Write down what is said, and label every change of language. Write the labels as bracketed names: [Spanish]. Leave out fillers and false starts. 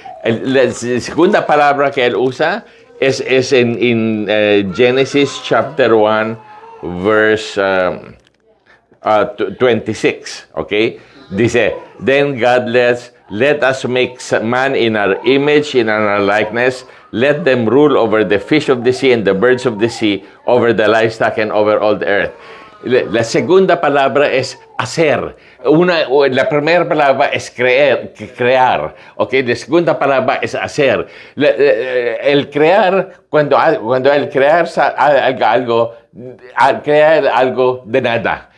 [Spanish] La segunda palabra que él usa es en [English] Genesis chapter 1, verse 26, okay? [Spanish] Dice, [English] then God let us make man in our image, in our likeness. Let them rule over the fish of the sea and the birds of the sea, over the livestock and over all the earth. [Spanish] La segunda palabra es hacer. La primera palabra es crear. Okay? La segunda palabra es hacer. El crear, cuando el crear algo, crear algo de nada.